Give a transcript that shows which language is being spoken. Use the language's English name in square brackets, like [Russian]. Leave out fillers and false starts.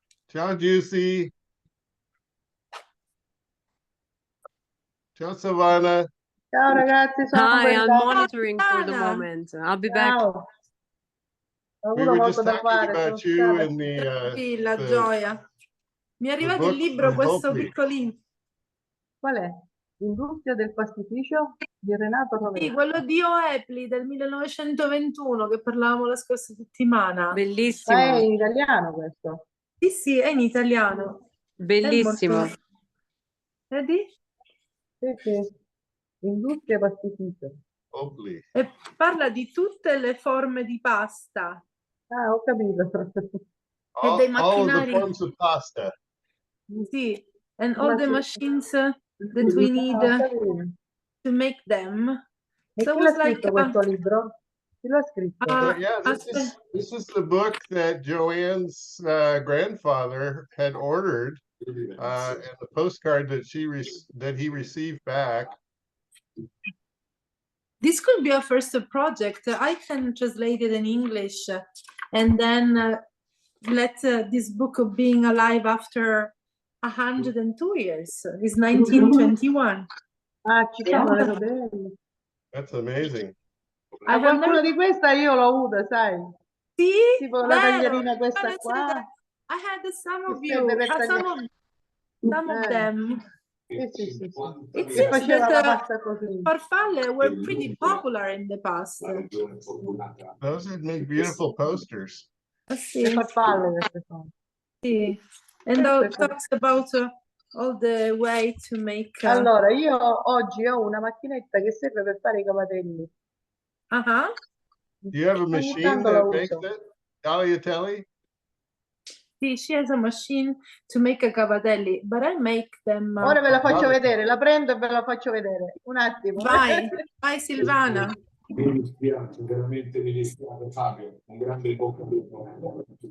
[Italian] Ciao, Giusy. Ciao, Savannah. Ciao ragazzi, [English] Hi, I'm monitoring for the moment. I'll be back. We were just talking about you and [Italian] La gioia. Mi è arrivato il libro, questo piccolino. Qual è? L'industria del pastificio di Renato Rovere. Sì, quello di Hoepley del 1921 che parlavamo la scorsa settimana. Bellissimo. Ma è in italiano questo? Sì, sì, è in italiano. Bellissimo. Vedi? Sì, sì. Industria pastificio. E parla di tutte le forme di pasta. Ah, ho capito. E dei macchinari. [English] All the forms of pasta. Sì, and all the machines that we need to make them. [Italian] So chi l'ha scritto questo libro? Chi l'ha scritto? [English] Yeah, this is the book that Joanne's grandfather had ordered, and the postcard that he received back. This could be a first project. I can translate it in English and then let this book being alive after 102 years. It's 1921. [Italian] Ah, ci sono le tabelle. [English] That's amazing. [Italian] Qualcuna di questa io l'ho avuta, sai? Sì? Tipo la taglierina questa qua. [English] I had some of you, some of them. [Italian] Sì, sì, sì. [English] It seems that farfalle were pretty popular in the past. Those would make beautiful posters. [Italian] Sì. Farfalle queste sono. Sì. [English] And talks about all the way to make. [Italian] Allora, io oggi ho una macchinetta che serve per fare i cavatelli. [English] Do you have a machine that makes it? [Italian] Tagliatelle? [English] Sì, she has a machine to make a cavatelli, but I make them. [Italian] Ora ve la faccio vedere, la prendo e ve la faccio vedere. Un attimo. Vai, vai Silvana. Mi dispiace, veramente mi dispiace Fabio, un grande bocca al lupo.